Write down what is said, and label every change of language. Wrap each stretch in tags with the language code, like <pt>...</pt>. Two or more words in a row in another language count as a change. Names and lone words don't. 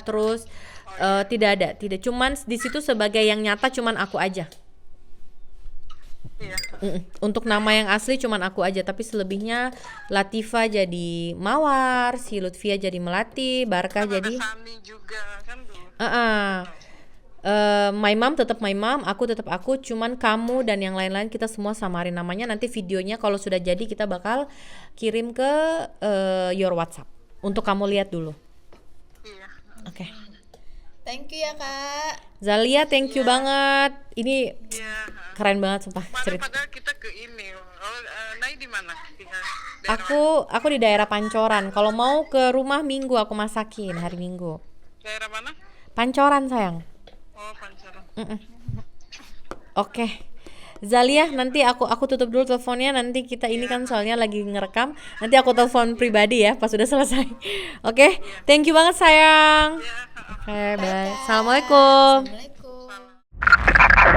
<id>Terus tidak ada. Tidak. Cuman di situ sebagai yang nyata cuman aku aja. Iya. Untuk nama yang asli cuman aku aja, tapi selebihnya Latifa jadi Mawar, si Lutfia jadi Melati, Barkah Kan jadi ada Sani juga kan tuh.</id> <en>my mom tetap my mom,</en> <id>aku tetap aku, cuman kamu dan yang lain-lain kita semua samarin namanya. Nanti videonya kalau sudah jadi kita bakal kirim ke your WhatsApp untuk kamu lihat dulu. Iya. Oke.</id> <en>Thank you</en> <id>ya, Kak. Zalia,</id> <en>thank you</en> <id>banget. Ini Iya. keren banget sumpah cerita. Padahal kita ke ini. Nai di mana? Tinggal daerah Aku di daerah Pancoran. Kalau mau ke rumah Minggu aku masakin hari Minggu. daerah mana? Pancoran sayang. Oh, Pancoran. Oke. Zalia, nanti aku tutup dulu teleponnya. Nanti kita ini kan soalnya lagi ngerekam. Nanti aku telepon pribadi ya pas sudah selesai. Oke.</id> <en>Thank you</en> <id>banget sayang. Oke, bye. Assalamualaikum. Assalamualaikum.</id>